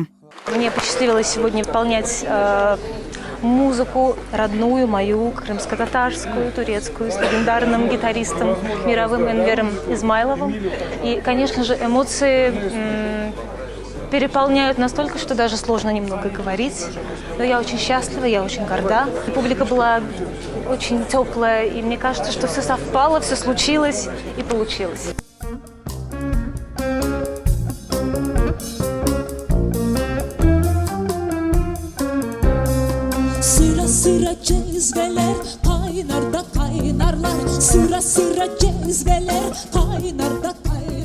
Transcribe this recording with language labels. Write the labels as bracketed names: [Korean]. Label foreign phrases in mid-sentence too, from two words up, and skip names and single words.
[Russian] Мне посчастливилось сегодня исполнять музыку родную, мою, крымско-татарскую, турецкую, с легендарным гитаристом мировым Энвером Измайловым. И, конечно же, эмоции переполняют настолько, что даже сложно немного говорить. Но я очень счастлива, я очень горда. Публика была очень теплая, и мне кажется, что все совпало, все случилось и получилось. [Turkish] Sıra sıra cezveler kaynar da kaynarlar. Sıra sıra cezveler kaynar da kaynarlar.